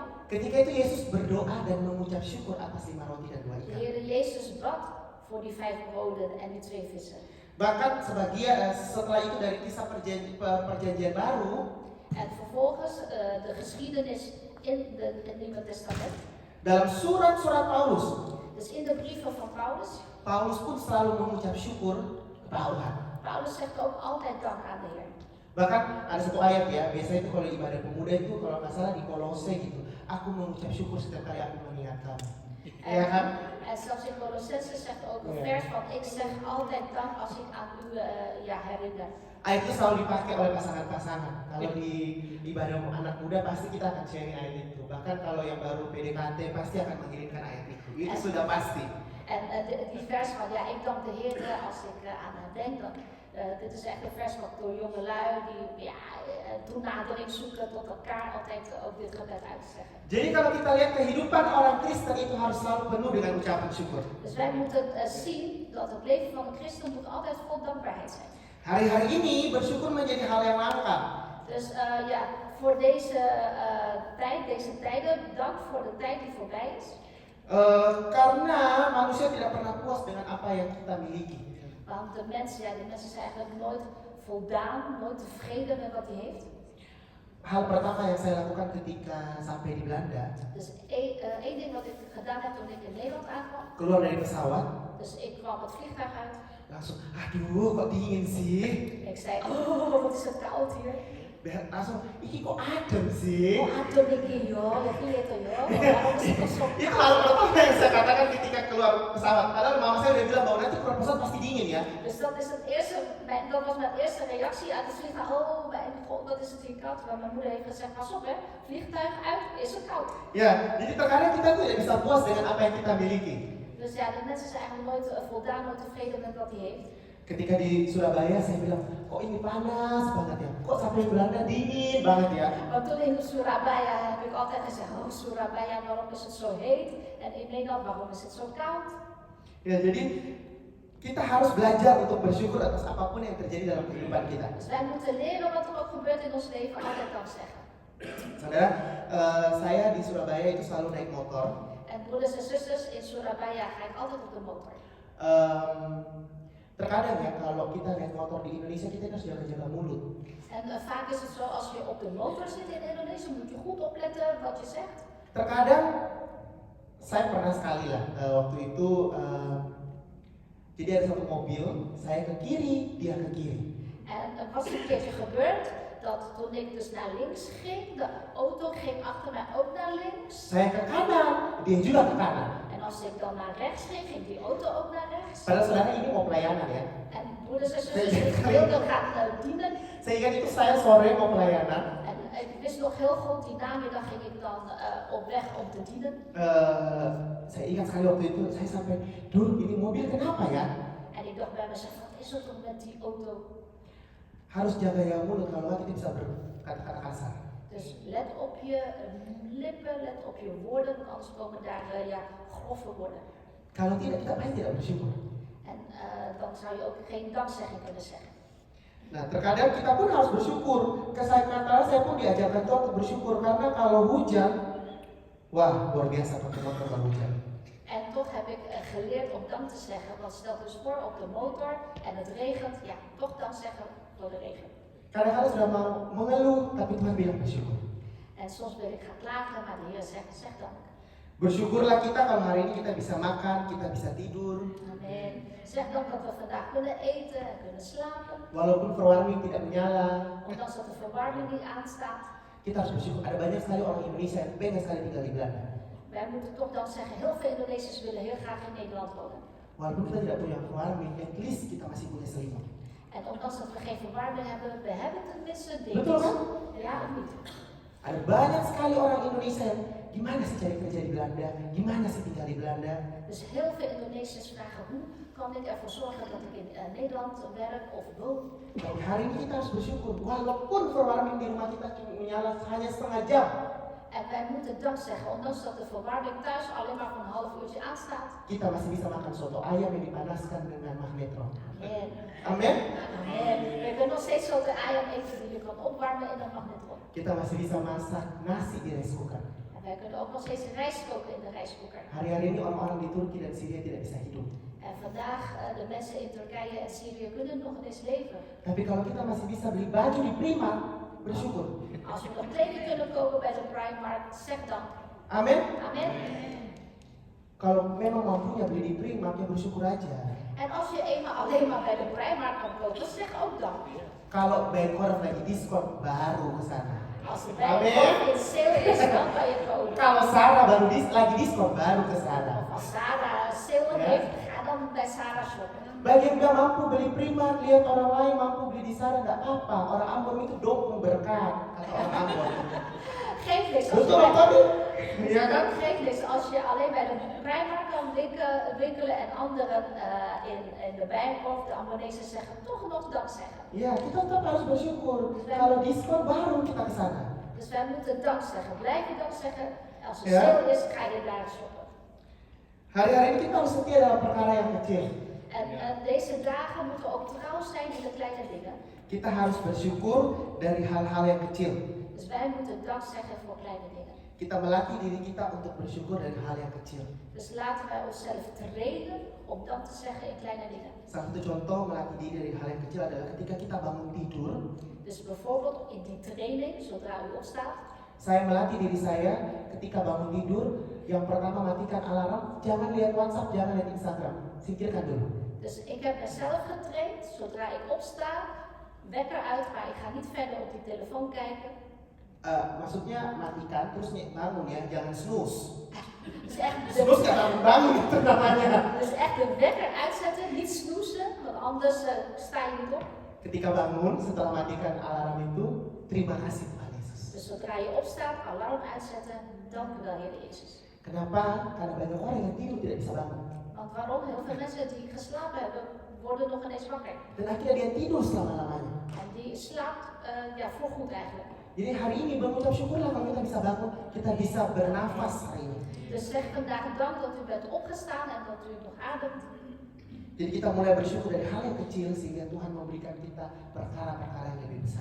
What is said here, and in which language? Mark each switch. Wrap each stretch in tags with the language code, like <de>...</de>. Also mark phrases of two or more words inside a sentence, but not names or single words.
<id>Ketika itu Yesus berdoa dan mengucap syukur atas 5 roti dan 2</id> <nl>De</nl> <id>ikan.</id> <nl>Heer Jezus bad voor die 5 broden en die 2 vissen.</nl> <id>Bahkan sebagian setelah itu dari kisah perjanjian baru,</id> <nl>En vervolgens de geschiedenis in het Nieuwe Testament.</nl> <id>dalam surat-surat Paulus,</id> <nl>Dus in de brieven van Paulus.</nl> <id>Paulus pun selalu mengucap syukur kepada Tuhan.</id> <nl>Paulus zegt ook altijd dank aan de Heer.</nl> <id>Bahkan ada satu ayat ya, biasanya itu kalau ibadah pemuda itu kalau nggak salah di Kolose gitu, aku mengucap syukur setiap kali aku mengingat kamu. Ya kan?</id> <nl>En zelfs in Colossense zegt ook een Ja. vers van ik zeg altijd dank als ik aan u herinner.</nl> <id>Ayat itu selalu dipakai oleh pasangan-pasangan. Kalau di ibadah anak muda pasti kita akan sharing ayat itu. Bahkan kalau yang baru PDKT pasti akan mengirimkan ayat itu. Itu sudah pasti.</id> <nl>En die vers van ja, ik dank de Heer als ik aan haar denk. Dan, dit is echt een vers wat door jongelui die toenadering zoeken tot elkaar altijd ook dit gebed uit te zeggen.</nl> <id>Jadi kalau kita lihat kehidupan orang Kristen itu harus selalu penuh dengan ucapan syukur.</id> <nl>Dus wij moeten zien dat het leven van een christen moet altijd vol dankbaarheid zijn.</nl> <id>Hari-hari ini bersyukur menjadi hal yang langka.</id> <nl>Dus voor deze tijden, dank voor de tijd die voorbij is.</nl> <id>Karena manusia tidak pernah puas dengan apa yang kita miliki.</id> <nl>Want de mensen zijn eigenlijk nooit voldaan, nooit tevreden met wat hij heeft.</nl> <id>Hal pertama yang saya lakukan ketika sampai di Belanda,</id> <nl>Dus één ding wat ik gedaan heb toen ik in Nederland aankwam.</nl> <id>keluar dari pesawat,</id> <nl>Dus ik kwam het vliegtuig uit.</nl> <id>langsung, aduh kok dingin sih?</id> <nl>Ik zei, oh wat is het koud hier.</nl> <jv>Langsung, iki kok adem sih? Oh adem iki yo, lihat yo.</jv> <nl>Waarom is het toch zo</nl> <id>Itu</id> <nl>koud?</nl> <id>hal pertama yang saya katakan ketika keluar pesawat. Padahal mama saya udah bilang bahwa nanti keluar pesawat pasti dingin ya.</id> <nl>Dus dat was mijn eerste reactie uit het vliegtuig. Oh mijn god, dat is het hier koud. Maar mijn moeder heeft gezegd, pas op hè, vliegtuig uit, is het koud.</nl> <id>Ya, jadi terkadang kita tuh tidak bisa puas dengan apa yang kita miliki.</id> <nl>Dus ja, de mensen zijn eigenlijk nooit voldaan, nooit tevreden met wat hij heeft.</nl> <id>Ketika di Surabaya saya bilang, kok ini panas banget ya? Kok sampai Belanda dingin banget ya?</id> <nl>Want toen in Surabaya heb ik altijd gezegd, oh Surabaya, waarom is het zo heet? En in Nederland, waarom is het zo koud?</nl> <id>Ya, jadi kita harus belajar untuk bersyukur atas apapun yang terjadi dalam kehidupan kita.</id> <nl>Dus wij moeten leren wat er ook gebeurt in ons leven, altijd dan zeggen.</nl> <id>Saudara, saya di Surabaya itu selalu naik motor.</id> <nl>En broeders en zusters, in Surabaya ga ik altijd op de motor.</nl> <id>Terkadang ya kalau kita naik motor di Indonesia kita harus jaga-jaga mulut.</id> <nl>En vaak is het zo, als je op de motor zit in Indonesië, moet je goed opletten wat je zegt.</nl> <id>Terkadang saya pernah sekali lah waktu itu jadi ada satu mobil, saya ke kiri, dia ke kiri.</id> <nl>En er was een keertje gebeurd dat toen ik dus naar links ging, de auto ging achter mij ook naar links.</nl> <id>Saya ke kanan, dia juga ke kanan.</id> <nl>En als ik dan naar rechts ging, ging die auto ook naar rechts.</nl> <id>Padahal saudara ini mau pelayanan ya.</id> <nl>En broeders en zusters, ik wilde gaan dienen.</nl> <id>Saya ingat itu saya sore mau pelayanan.</id> <nl>En ik wist nog heel goed, die namiddag ging ik dan op weg om te dienen.</nl> <id>Saya ingat sekali waktu itu saya sampai, duh ini mobil kenapa ya?</id> <nl>En ik dacht bij mezelf, wat is er toch met die auto?</nl> <id>Harus jaga ya mulut kalau nggak kita bisa berkata-kata kasar.</id> <nl>Dus let op je lippen, let op je woorden, want anders komen daar grove woorden.</nl> <id>Kalau tidak, kita pasti tidak bersyukur.</id> <nl>En dan zou je ook geen dankzegging kunnen zeggen.</nl> <id>Nah, terkadang kita pun harus bersyukur. Kadang saya pun diajarkan Tuhan untuk bersyukur karena kalau hujan, wah luar biasa pakai motor kalau hujan.</id> <nl>En toch heb ik geleerd om dank te zeggen, want stel dus voor op de motor en het regent, ja, toch dank zeggen door de regen.</nl> <id>Kadang-kadang sudah mau mengeluh, tapi Tuhan bilang bersyukur.</id> <nl>En soms wil ik gaan klagen, maar de Heer zegt, zeg dank.</nl> <id>Bersyukurlah kita kalau hari ini kita bisa makan, kita bisa tidur. Amen.</id> <nl>Zeg dank dat we vandaag kunnen eten en kunnen slapen.</nl> <id>Walaupun verwarming tidak menyala,</id> <nl>Ondanks dat de verwarming niet aanstaat.</nl> <id>kita harus bersyukur. Ada banyak sekali orang Indonesia yang pengen sekali tinggal di Belanda.</id> <nl>Wij moeten toch dan zeggen, heel veel Indonesiërs willen heel graag in Nederland wonen.</nl> <id>Walaupun kita tidak punya verwarming,</id> <en>at least</en> <id>kita masih punya selimut.</id> <nl>En ondanks dat we geen verwarming hebben, we hebben tenminste</nl> <id>Betul</id> <nl>dekens.</nl> <id>kan?</id> <nl>Ja of niet?</nl> <id>Ada banyak sekali orang Indonesia yang gimana sih cari kerja di Belanda, gimana sih tinggal di Belanda.</id> <nl>Dus heel veel Indonesiërs vragen, hoe kan ik ervoor zorgen dat ik in Nederland werk of woon?</nl> <id>Tapi hari ini kita harus bersyukur, walaupun verwarming di rumah kita cuma menyala hanya setengah jam.</id> <nl>En wij moeten dank zeggen, ondanks dat de verwarming thuis alleen maar voor een half uurtje aanstaat.</nl> <id>Kita masih bisa makan soto ayam yang dipanaskan dengan magnetron. Amen. Amin. Amen.</id> <nl>We kunnen nog steeds zo de ayam eten die je kan opwarmen in een magnetron.</nl> <id>Kita masih bisa masak nasi di</id> <en>rice cooker.</en> <nl>En wij kunnen ook nog steeds rijst koken in de rijstkoker.</nl> <id>Hari-hari ini orang-orang di Turki dan Syria tidak bisa hidup.</id> <nl>En vandaag, de mensen in Turkije en Syrië kunnen nog eens leven.</nl> <id>Tapi kalau kita masih bisa beli baju di Primark, bersyukur.</id> <nl>Als we nog kleding kunnen kopen bij de Primark, zeg dank.</nl> <id>Amin. Amen. Kalau memang mampunya beli di Primark, ya bersyukur aja.</id> <nl>En als je eenmaal alleen maar bij de Primark kan kopen, zeg ook dank.</nl> <id>Kalau Bijenkorf lagi diskon, baru ke sana.</id> <nl>Als de Bijenkorf in sale is, dan kan je kopen.</nl> <id>Kalau Sarah baru lagi diskon, baru ke sana.</id> <nl>Of als Sarah sale heeft, ga dan bij Sarah shoppen.</nl> <id>Bagi yang nggak mampu beli Primark, lihat orang lain mampu beli di Sarah, nggak apa-apa. Orang Ambon itu dukung berkat, kata orang Ambon.</id> <nl>Geef niks.</nl> <id>Betul tadi? Iya kan?</id> <nl>Geef niks. Als je alleen bij de Primark kan winkelen en anderen in de Bijenkorf, de Ambonezen zeggen, toch nog dank zeggen.</nl> <id>Iya, kita tetap harus bersyukur. Kalau diskon baru kita ke sana.</id> <nl>Dus wij moeten dank zeggen. Blijf je dank zeggen. Als er Ja. sale is, ga je daar shoppen.</nl> <id>Hari-hari ini kita harus setia dalam perkara yang kecil.</id> <nl>En deze dagen moeten we ook trouw zijn in de kleine dingen.</nl> <id>Kita harus bersyukur dari hal-hal yang kecil.</id> <nl>Dus wij moeten dank zeggen voor kleine dingen.</nl> <id>Kita melatih diri kita untuk bersyukur dari hal yang kecil.</id> <nl>Dus laten wij onszelf trainen om dan te zeggen in kleine dingen.</nl> <id>Salah satu contoh melatih diri dari hal yang kecil adalah ketika kita bangun tidur.</id> <nl>Dus bijvoorbeeld in die training, zodra u opstaat,</nl> <id>Saya melatih diri saya ketika bangun tidur, yang pertama matikan alarm, jangan lihat WhatsApp, jangan lihat Instagram. Singkirkan dulu.</id> <nl>dus ik heb mezelf getraind, zodra ik opsta, wekker uit, maar ik ga niet verder op die telefoon kijken.</nl> <id>Maksudnya matikan terus bangun ya, jangan snooze.</id> <nl>Dus echt</nl> <id>Snooze kan bangun itu namanya.</id> <nl>dus echt de wekker uitzetten, niet snoezen, want anders sta je niet op.</nl> <id>Ketika bangun setelah matikan alarm itu, terima kasih Tuhan Yesus.</id> <nl>Dus zodra je opstaat, alarm uitzetten, dank u wel Heer Jezus.</nl> <id>Kenapa? Karena banyak orang yang tidur tidak bisa bangun.</id> <nl>Want waarom? Heel veel mensen die geslapen hebben, worden nog ineens wakker.</nl> <id>Dan akhirnya dia tidur selama-lamanya.</id> <nl>En die slaapt voorgoed eigenlijk.</nl> <id>Jadi hari ini mengucap syukurlah kalau kita bisa bangun, kita bisa bernafas hari ini.</id> <nl>Dus zeg vandaag dank dat u bent opgestaan en dat u nog ademt.</nl> <id>Jadi kita mulai bersyukur dari hal yang kecil sehingga Tuhan memberikan kita perkara-perkara yang lebih besar.</id>